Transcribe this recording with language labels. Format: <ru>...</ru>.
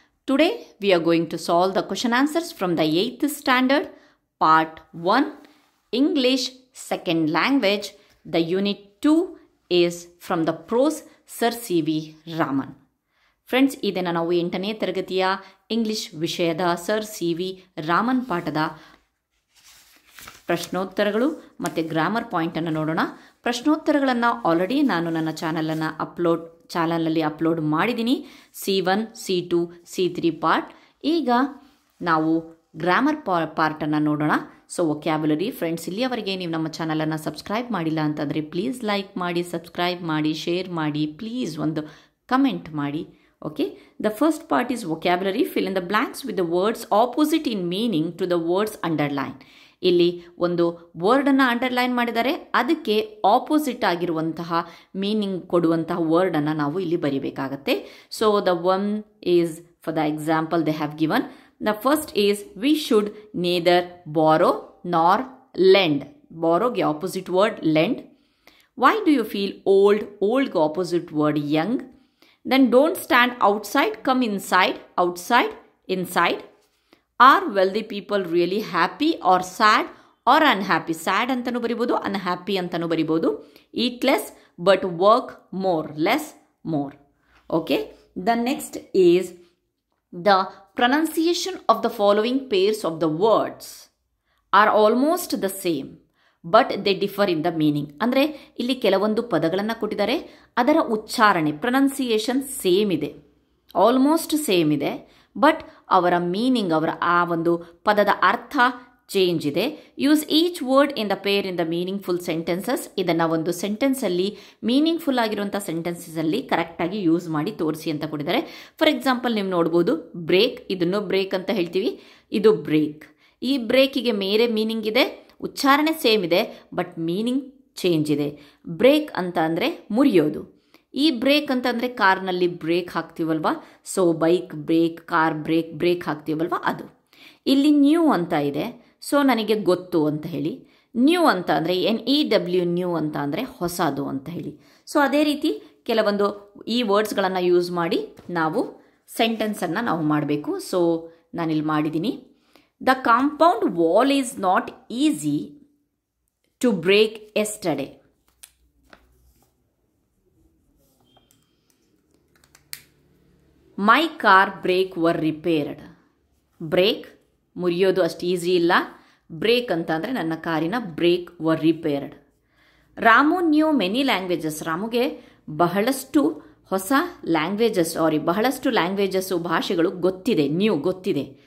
<en>Today we are going to solve the question answers from the 8th standard part 1 English second language. The unit 2 is from the prose Sir C.V. Raman.</en> <kn>Friends, ಇದನ್ನು ನಾವು 8ನೇ ತರಗತಿಯ English ವಿಷಯದ sir C.V. Raman ಪಾಠದ ಪ್ರಶ್ನೋತ್ತರಗಳು ಮತ್ತು grammar ಪಾಯಿಂಟನ್ನು ನೋಡೋಣ. ಪ್ರಶ್ನೋತ್ತರಗಳನ್ನು already ನಾನು ನನ್ನ ಚಾನಲಲ್ಲಿ ಅಪ್ಲೋಡ್ ಮಾಡಿದ್ದೀನಿ. C1, C2, C3 part. ಈಗ ನಾವು ಗ್ರಾಮರ್ ಪಾರ್ಟನ್ನು ನೋಡೋಣ. ಸೊ ವೊಕ್ಯಾಬ್ಯುಲರಿ ಫ್ರೆಂಡ್ಸ್, ಇಲ್ಲಿಯವರೆಗೆ ನೀವು ನಮ್ಮ ಚಾನಲನ್ನು ಸಬ್ಸ್ಕ್ರೈಬ್ ಮಾಡಿಲ್ಲ ಅಂತಂದರೆ ಪ್ಲೀಸ್ ಲೈಕ್ ಮಾಡಿ, ಸಬ್ಸ್ಕ್ರೈಬ್ ಮಾಡಿ, ಶೇರ್ ಮಾಡಿ, ಪ್ಲೀಸ್ ಒಂದು ಕಮೆಂಟ್ ಮಾಡಿ.</kn> <en>Okay, the first part is vocabulary. Fill in the blanks with the words opposite in meaning to the words underline.</en> <kn>ಇಲ್ಲಿ ಒಂದು ವರ್ಡನ್ನು ಅಂಡರ್ಲೈನ್ ಮಾಡಿದರೆ ಅದಕ್ಕೆ ಆಪೋಸಿಟ್ ಆಗಿರುವಂತಹ ಮೀನಿಂಗ್ ಕೊಡುವಂತಹ ವರ್ಡನ್ನು ನಾವು ಇಲ್ಲಿ ಬರೀಬೇಕಾಗತ್ತೆ.</kn> <en>So the one is for the example they have given. The first is we should neither borrow nor lend.</en> <kn>ಬಾರೋಗೆ opposite word lend.</kn> <en>Why do you feel old?</en> <kn>ಓಲ್ಡ್ಗೆ opposite word Young.</kn> <en>Then don't stand outside, come inside, outside, inside. Are wealthy people really happy or sad or unhappy?</en> <kn>Sad antanu baribodu, unhappy antanu baribodu.</kn> <en>Eat less but work more, less, more. Okay. The next is the pronunciation of the following pairs of the words are almost the same. But they differ in the meaning.</en> <kn>ಅಂದರೆ ಇಲ್ಲಿ ಕೆಲವೊಂದು ಪದಗಳನ್ನು ಕೊಟ್ಟಿದ್ದಾರೆ, ಅದರ ಉಚ್ಚಾರಣೆ pronunciation same ಇದೆ, almost same ಇದೆ, but ಅವರ ಮೀನಿಂಗ್, ಅವರ ಆ ಒಂದು ಪದದ ಅರ್ಥ ಚೇಂಜ್ ಇದೆ.</kn> <en>Use each word in the pair in the meaningful sentences.</en> <kn>ಇದನ್ನು ಒಂದು ಸೆಂಟೆನ್ಸಲ್ಲಿ ಮೀನಿಂಗ್ಫುಲ್ ಆಗಿರುವಂಥ ಸೆಂಟೆನ್ಸಲ್ಲಿ ಕರೆಕ್ಟಾಗಿ ಯೂಸ್ ಮಾಡಿ ತೋರಿಸಿ ಅಂತ ಕೊಟ್ಟಿದ್ದಾರೆ. ಫಾರ್ ಎಕ್ಸಾಂಪಲ್ ನೀವು ನೋಡ್ಬೋದು, ಬ್ರೇಕ್, ಇದನ್ನು ಬ್ರೇಕ್ ಅಂತ ಹೇಳ್ತೀವಿ, ಇದು ಬ್ರೇಕ್. ಈ ಬ್ರೇಕಿಗೆ ಬೇರೆ ಮೀನಿಂಗ್ ಇದೆ, ಉಚ್ಚಾರಣೆ ಸೇಮ್ ಇದೆ, ಬಟ್ ಮೀನಿಂಗ್ ಚೇಂಜ್ ಇದೆ. ಬ್ರೇಕ್ ಅಂತ ಅಂದರೆ ಮುರಿಯೋದು. ಈ ಬ್ರೇಕ್ ಅಂತಂದರೆ ಕಾರ್ನಲ್ಲಿ break ಹಾಕ್ತೀವಲ್ವ, so bike break, car break, break ಹಾಕ್ತೀವಲ್ವ ಅದು. ಇಲ್ಲಿ ನ್ಯೂ ಅಂತ ಇದೆ, ಸೊ ನನಗೆ ಗೊತ್ತು ಅಂತ ಹೇಳಿ. ನ್ಯೂ ಅಂತ ಅಂದರೆ NEW, ನ್ಯೂ ಅಂತ ಅಂದರೆ ಹೊಸದು ಅಂತ ಹೇಳಿ. ಸೊ ಅದೇ ರೀತಿ ಕೆಲವೊಂದು ಈ ವರ್ಡ್ಸ್ಗಳನ್ನು ಯೂಸ್ ಮಾಡಿ ನಾವು ಸೆಂಟೆನ್ಸನ್ನು ನಾವು ಮಾಡಬೇಕು. ಸೊ ನಾನಿಲ್ಲಿ ಮಾಡಿದ್ದೀನಿ.</kn> <en>The compound wall is not easy to break yesterday. My car brake were repaired.</en> <kn>Break ಮುರಿಯೋದು ಅಷ್ಟು ಈಸಿ ಇಲ್ಲ. ಬ್ರೇಕ್ ಅಂತ ಅಂದರೆ ನನ್ನ ಕಾರಿನ break var repaired.</kn> <en>Ramu knew many languages.</en> <kn>ರಾಮುಗೆ ಬಹಳಷ್ಟು ಹೊಸ ಬಹಳಷ್ಟು ಲ್ಯಾಂಗ್ವೇಜಸ್ಸು, ಭಾಷೆಗಳು ಗೊತ್ತಿದೆ, ನ್ಯೂ ಗೊತ್ತಿದೆ.</kn>